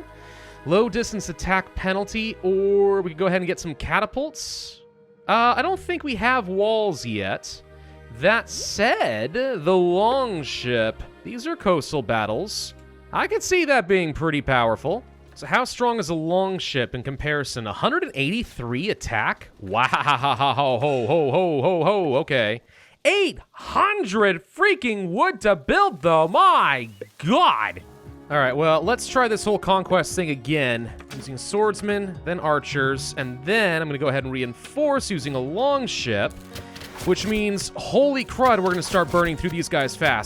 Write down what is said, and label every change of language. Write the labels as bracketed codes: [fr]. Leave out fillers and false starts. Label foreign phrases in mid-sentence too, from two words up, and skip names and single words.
[en] Low distance attack penalty, or we could go ahead and get some catapults. I don't think we have walls yet. That said, the longship. These are coastal battles. I could see that being pretty powerful. So how strong is a longship in comparison? 183 attack? Wow, ho, ho, ho, ho, ho, okay. 800 freaking wood to build, though. My God. All right, well, let's try this whole conquest thing again. Using swordsmen, then archers, and then I'm going to go ahead and reinforce using a longship, which means, holy crud, we're going to start burning through these guys fast.